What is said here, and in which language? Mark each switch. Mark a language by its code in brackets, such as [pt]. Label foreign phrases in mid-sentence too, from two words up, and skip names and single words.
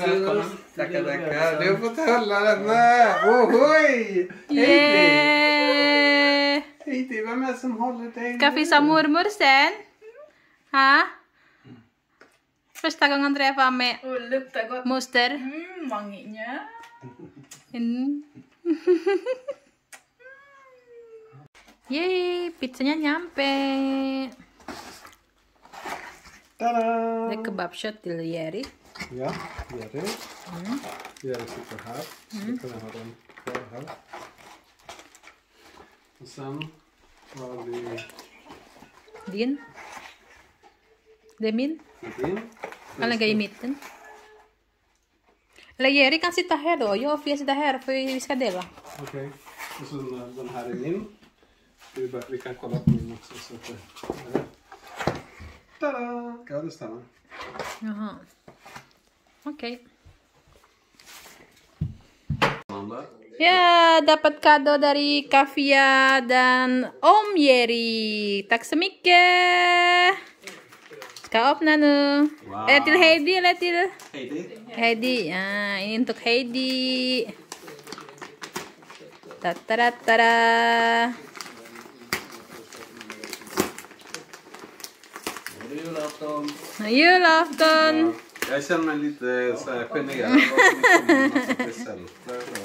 [sv] Välkommen. Tackar, tackar. Du har fått hålla den med. Ohoj! [en] Yeah! [sv] Heidi, vem är det som håller dig? Ska visa mormor sen? Ha? Första gången träffar med luktar gott. moster. [id] Wanginya. Yeay, pizzanya nyampe. Tada! [sv] Det är kebabkött till Jerry. Ja, gör det. Gör det sitter här. Så du kan ha den kvar här. Och sen har vi Din. Det är min. din. Han lägger i mitten. Eller Jerry kan sitta här då. Jag och Fia sitter här för vi ska dela. Okej. Och så den här är min. Vi kan kolla på min också. Så att det... Tada! Ja, det stämmer. Jaha. Okej. [id] Ya, dapat kado dari Kavia dan Om Jerry. [sv] Tack så mycket. Ska öppna nu. Wow. Eller till Heidi eller till Heidi. Heidi. [id] Ah, ini untuk Heidi. Tataratara. [sv] Julafton. Julafton. Ja, jag känner mig lite så här generad. Det kommer en massa presenter.